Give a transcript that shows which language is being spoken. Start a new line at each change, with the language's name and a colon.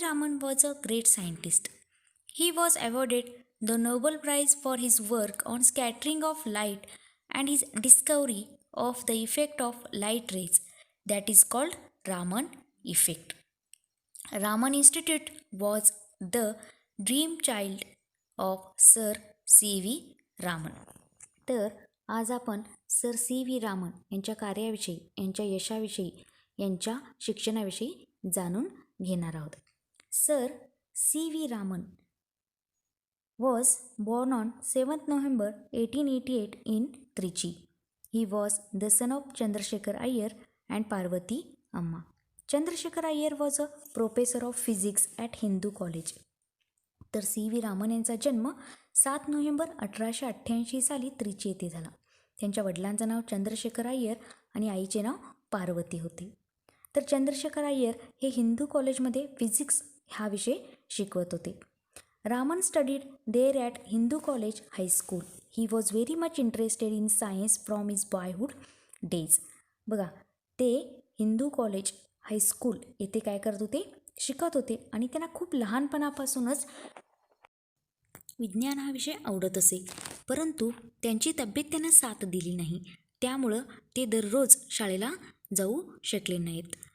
English: Raman was a great scientist. He was awarded the Nobel Prize for his work on scattering of light and his discovery of the effect of light rays, that is called Raman effect. Raman Institute was the dream child of Sir C.V. Raman.
Marathi: तर आज आपण sir C.V. Raman यांच्या कार्याविषयी, यांच्या यशाविषयी, यांच्या शिक्षणाविषयी जाणून घेणार आहोत.
English: Sir C.V. Raman was born on 7th November 1888 in Trichy. He was the son of Chandrasekhar Iyer and Parvati Amma. Chandrasekhar Iyer was a professor of physics at Hindu College.
Marathi: तर C.V. Raman यांचा जन्म 7 नोव्हेंबर 1888 साली त्रिची येथे झाला. त्यांच्या वडिलांचं नाव चंद्रशेखर अय्यर आणि आईचे नाव पार्वती होते. तर चंद्रशेखर अय्यर हे हिंदू कॉलेजमध्ये फिजिक्स हा विषय शिकवत होते.
English: Raman studied there at Hindu College High School. He was very much interested in science from his boyhood days.
Marathi: बघा, ते हिंदू कॉलेज हायस्कूल येथे काय करत होते, शिकत होते आणि त्यांना खूप लहानपणापासूनच विज्ञान हा विषय आवडत असे. परंतु त्यांची तब्येत त्यांना साथ दिली नाही, त्यामुळं ते दररोज शाळेला जाऊ शकले नाहीत.